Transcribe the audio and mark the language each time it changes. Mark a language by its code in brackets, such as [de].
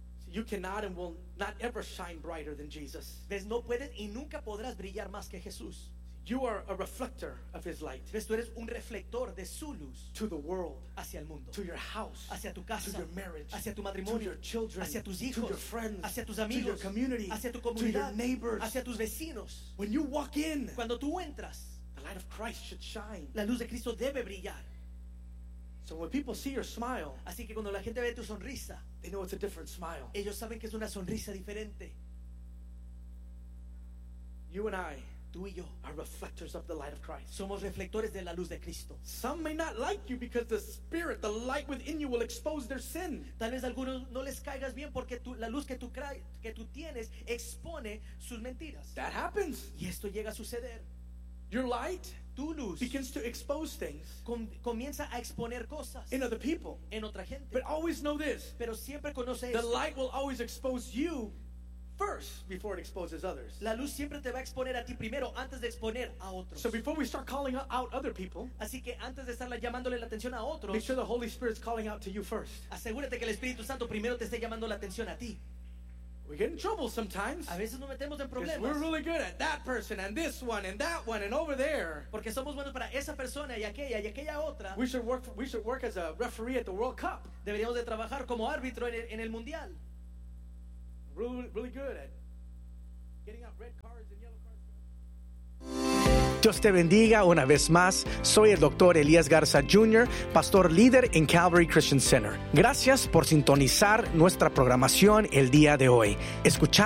[en] You cannot and will not ever shine brighter than Jesus. [es] Ves, no puedes y nunca podrás brillar más que Jesús. [en] You are a reflector of his light. [es] Ves, tú eres un reflector de su luz. [en] To the world. [es] Hacia el mundo. [en] To your house. [es] Hacia tu casa. [en] To your marriage. [es] Hacia tu matrimonio. [en] To your children. [es] Hacia tus hijos. [en] To your friends. [es] Hacia tus amigos. [en] To your community. [es] Hacia tu comunidad. [en] To your neighbors. [es] Hacia tus vecinos. [en] When you walk in. [es] Cuando tú entras. [en] The light of Christ should shine. [es] La luz de Cristo debe brillar. [en] So when people see your smile. [es] Así que cuando la gente ve tu sonrisa. [en] They know it's a different smile. [es] Ellos saben que es una sonrisa diferente. [en] You and I. [es] Tú y yo [en] are reflectors of the light of Christ. [es] Somos reflectores de la luz de Cristo. [en] Some may not like you because the spirit, the light within you will expose their sin. [es] Tal vez algunos no les caigas bien porque tú, la luz que tú tienes expone sus mentiras. [en] That happens. [es] Y esto llega a suceder. [en] Your light, [es] tu luz, [en] begins to expose things. [es] Comienza a exponer cosas. [en] In other people. [es] En otra gente. [en] But always know this. [es] Pero siempre conoce [en] the [es] esto. [en] The light will always expose you first before it exposes others. [es] La luz siempre te va a exponer a ti primero antes de exponer a otros. [en] So before we start calling out other people, [es] así que antes de estar llamándole la atención a otros, [en] make sure the Holy Spirit's calling out to you first. [es] Asegúrate que el Espíritu Santo primero te esté llamando la atención a ti. [en] We get in trouble sometimes. [es] A veces nos metemos en problemas. [en] We're really good at that person and this one and that one and over there. [es] Porque somos buenos para esa persona y aquella otra. [en] We should work as a referee at the World Cup. [es] Deberíamos de trabajar como árbitro en el mundial. [en] really, really good at getting out red cards and yellow cards. [es] Dios te bendiga una vez más. Soy el Dr. Elías Garza Jr., pastor líder en Calvary Christian Center. Gracias por sintonizar nuestra programación el día de hoy. ¿Escuchaste?